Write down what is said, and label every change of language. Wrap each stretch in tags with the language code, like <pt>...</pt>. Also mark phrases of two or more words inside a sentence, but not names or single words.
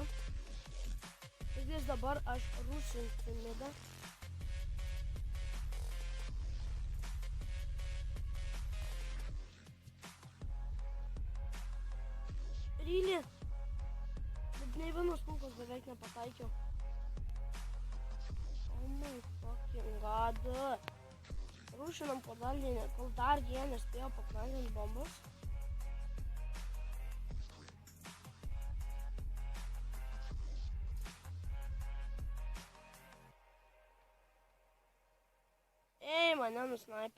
<lt>Taigi dabar aš rušinsiu midą. Rylį. Bet nei vienos kulkos beveik nepataikiau.</lt> <en>Oh my fucking god.</en> <lt>Rūšinam po dalinį, kol dar jie nespėjo pakrantint bombos. Ei, mane nusnaipė.</lt>